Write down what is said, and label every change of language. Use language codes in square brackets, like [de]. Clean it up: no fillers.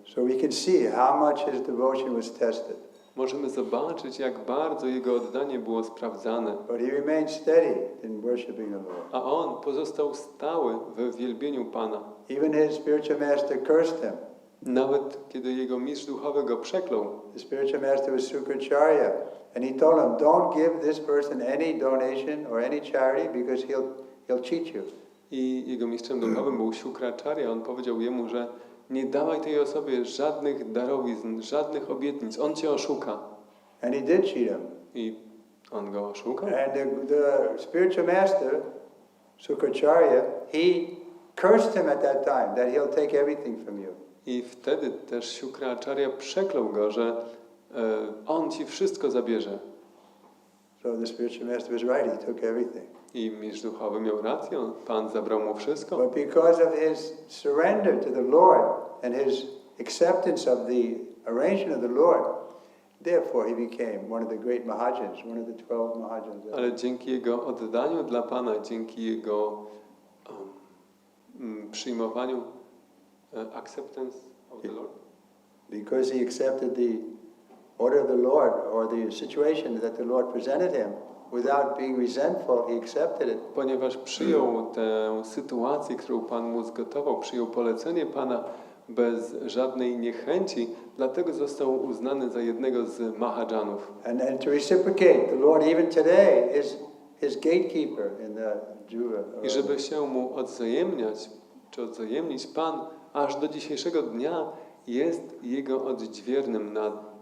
[en] So we can see how much his devotion was tested. [pl] Możemy zobaczyć, jak bardzo jego oddanie było sprawdzane. [en] But he remained steady in worshiping the Lord. [pl] A on pozostał stały w wielbieniu Pana. [en] Even his spiritual master cursed him. [pl] Nawet kiedy jego mistrz duchowy go przeklął. [en] The spiritual master was Sukracharya, and he told him, don't give this person any donation or any charity because he'll cheat you. [pl] I jego mistrzem duchowym był Sukracharya. On powiedział jemu, że nie dawaj tej osobie żadnych darowizn, żadnych obietnic. On cię oszuka. [en] And he did cheat him. [pl] I on go oszukał. [en] And the spiritual master, Sukracharya, he cursed him at that time that he'll take everything from you. [pl] I wtedy też Sukracharya przeklął go, że on ci wszystko zabierze. [en] So the spiritual master was right, he took everything. [pl] I mistrz duchowy miał rację, Pan zabrał mu wszystko. [en] But because of his surrender to the Lord and his acceptance of the arrangement of the Lord, therefore he became one of the great Mahajans, one of the 12 Mahajans. [pl] Ale dzięki jego oddaniu dla Pana, dzięki jego przyjmowaniu [en] acceptance of the Lord. Because he accepted the order of the Lord or the situation that the Lord presented him, without being resentful, he accepted it. [pl] Ponieważ przyjął tę sytuację, którą Pan mu zgotował, przyjął polecenie Pana bez żadnej niechęci, dlatego został uznany za jednego z Mahajanów. [en] And to reciprocate, the Lord even today is his gatekeeper in the Juga. [pl] I żeby się mu odwzajemniać, czy odwzajemnić, Pan aż do dzisiejszego dnia jest jego odźwiernym nad